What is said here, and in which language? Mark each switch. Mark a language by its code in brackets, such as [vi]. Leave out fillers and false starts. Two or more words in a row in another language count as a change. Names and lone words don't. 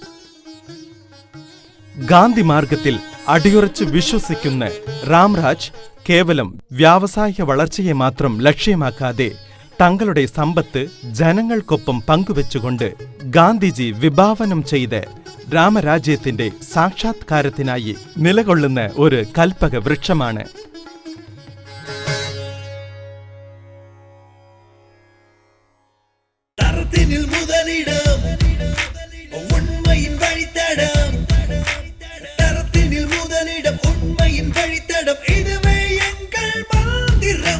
[ml] ഗാന്ധി മാർഗത്തിൽ അടിയുറച്ച് വിശ്വസിക്കുന്ന രാംരാജ് കേവലം വ്യാവസായിക വളർച്ചയെ മാത്രം ലക്ഷ്യമാക്കാതെ തങ്ങളുടെ സമ്പത്ത് ജനങ്ങൾക്കൊപ്പം പങ്കുവെച്ചുകൊണ്ട് ഗാന്ധിജി വിഭാവനം ചെയ്ത രാമരാജ്യത്തിന്റെ സാക്ഷാത്കാരത്തിനായി നിലകൊള്ളുന്ന ഒരു കൽപ്പക വൃക്ഷമാണ്. [ta] தரத்தினில் முதலிடம், உண்மையின் வழித்தடம். தரத்தினில் முதலிடம், உண்மையின் வழித்தடம், இதுவே எங்கள் மந்திரம்.